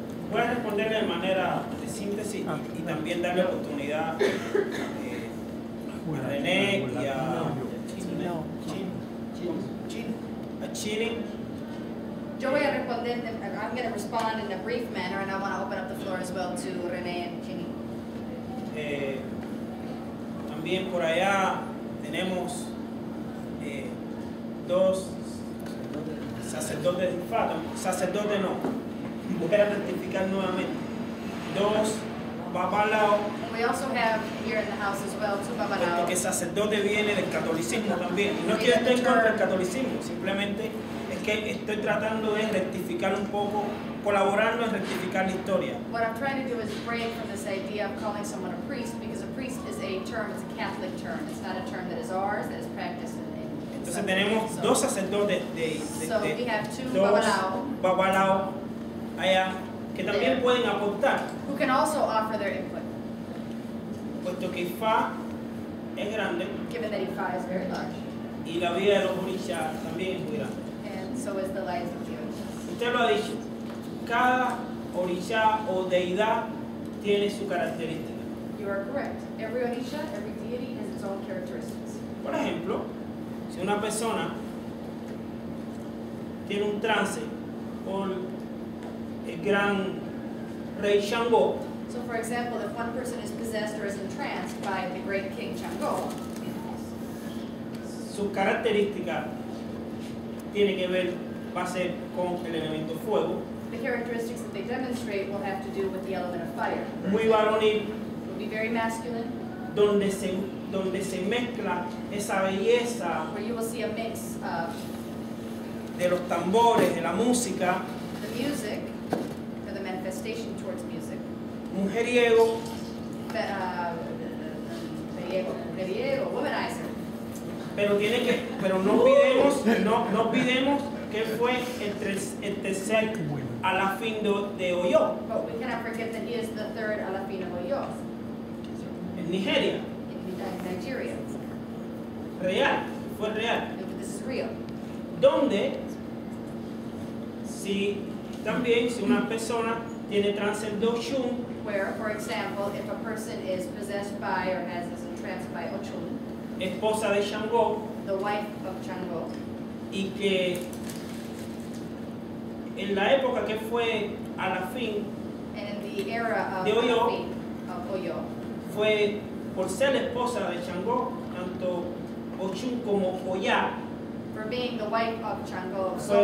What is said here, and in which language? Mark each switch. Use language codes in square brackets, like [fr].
[es] Voy a responder de manera de síntesis y también darle oportunidad a René y a Chini. Yo voy a responder, [en] I'm going to respond in a brief manner, and I want to open up the floor as well to René and Chini. [es] También por allá tenemos dos sacerdotes, sacerdotes no, voy a rectificar nuevamente, dos babalaos, [en] We also have here in the house as well two [es] puesto [en] babalaos. [es] que sacerdote viene del catolicismo también. Y no es que yo esté en contra del catolicismo, simplemente es que estoy tratando de rectificar un poco, colaborando en rectificar la historia. [en] What I'm trying to do is break from this idea of calling someone a priest, because a priest is a term, it's a Catholic term. It's not a term that is ours, that is practiced in [es] Entonces tenemos dos sacerdotes [en] So we have two [es] dos babalaos babalaos allá que también pueden aportar, [en] who can also offer their input, [es] puesto que Ifá es grande [en] given that Ifa is very large, [es] y la vida de los orishas también es muy grande. [en] and so is the life of the orishas. [es] Usted lo ha dicho, cada orisha o deidad tiene su característica. [en] You are correct. Every orisha, every deity has its own characteristics. [es] Por ejemplo, si una persona tiene un trance por el gran rey Shango, [en] So for example, if one person is possessed or is entranced by the great king Shango, [es] sus características tiene que ver, va a ser con el elemento fuego. [en] The characteristics that they demonstrate will have to do with the element of fire. [es] Muy varonil, [en] Will be very masculine, [es] donde se mezcla esa belleza [en] where you will see a mix of [es] de los tambores, de la música, [en] the music, or the manifestation towards music, [es] mujeriego, [en] mujeriego, womanizer. [es] pero no olvidemos que fue el tercer alafín de Oyo, [en] But we cannot forget that he is the third Alafin of Oyo [es] en Nigeria, [en] in Nigeria. [es] real, fue real, [en] This is real. [es] donde si una persona tiene trance de Oshun, [en] Where, for example, if a person is possessed by or is entranced by Ochun, [es] esposa de Shango, [en] the wife of Chango, [es] y que en la época que fue alafín, [en] and in the era of [es] De Oyo. [en] Alafin of Oyo, [es] fue por ser esposa de Shango, tanto Ochun como Oya [en] for being the wife of Chango, so